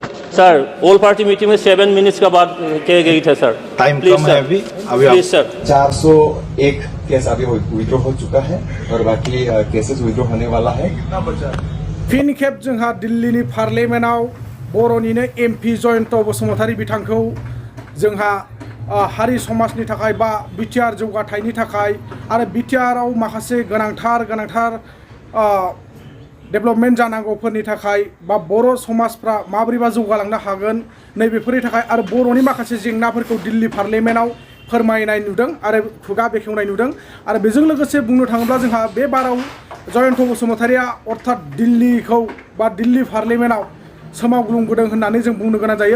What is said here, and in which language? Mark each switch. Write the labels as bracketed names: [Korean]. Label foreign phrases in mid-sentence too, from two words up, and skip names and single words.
[Hindi] सर [English] all party meeting [Hindi] में 7 मिनट्स का बात किया गई था सर। टाइम कम है अभी प्लीज सर। 401 केस अभी विड्रॉ हो चुका है और बाकी केसेस विड्रॉ होने वाला है। [Bodo] फिन खेब जोंहा दिल्लीनि पार्लियामेन्टआव बर'निनो एमपि जयन्त बसुमतारी बिथांखौ जोंहा हारि समाजनि थाखाय बा बिटिआर जौगाथायनि थाखाय आरो बिटिआरआव माखासे गोनांथार डेभेलपमेन्ट जानांगौफोरनि थाखाय बा बर' समाजफ्रा माबोरैबा जौगालांनो हागोन नैबेफोरनि थाखाय आरो बर'नि माखासे जेंनाफोरखौ दिल्ली पार्लियामेन्टआव फोरमायनाय नुदों आरो खुगा बेखेवनाय नुदों आरो बेजों लोगोसे बुंनो थाङोब्ला जोंहा बे बाराव जयन्त बसुमतारिया अर्थात दिल्लीखौ बा दिल्ली पार्लियामेन्टआव सोमावग्लुंबोदों होननानै जों बुंनो गोनां जायो।